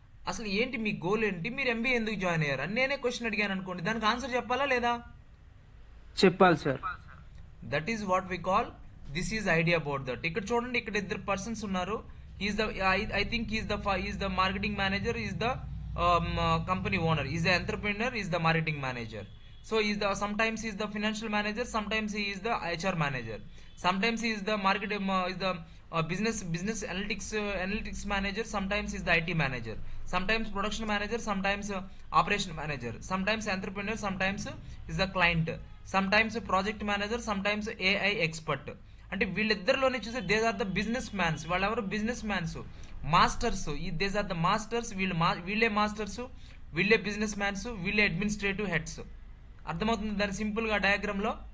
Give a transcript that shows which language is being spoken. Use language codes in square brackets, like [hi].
[te] అసలు ఏంటి మీ గోల్ ఏంటి? మీరు ఎంబీఏ ఎందుకు జాయిన్ అయ్యారు అని నేనే క్వశ్చన్ అడిగాను అనుకోండి, దానికి ఆన్సర్ చెప్పాలా లేదా? చెప్పాలి sir. [en] That is what we call, this is idea about that. [te] ఇక్కడ చూడండి, ఇక్కడ ఇద్దరు పర్సన్స్ ఉన్నారు. [en] Is the I think is the marketing manager, is the company owner, is the entrepreneur, is the marketing manager. So is the sometimes he is the financial manager, sometimes he is the HR manager, sometimes he is the market is the business analytics manager, sometimes he is the IT manager, sometimes production manager, sometimes operation manager, sometimes entrepreneur, sometimes is the client, sometimes project manager, sometimes AI expert. [te] అంటే వీళ్ళిద్దరిలోనే చూస్తే [en] These are the business mans. [te] వాళ్ళెవరు? Business mans, masters. [en] These are the masters. [te] వీళ్ళే masters, వీళ్ళే business mans, వీళ్ళే administrative heads. అర్థమవుతుంది దాని simple గా diagram లో?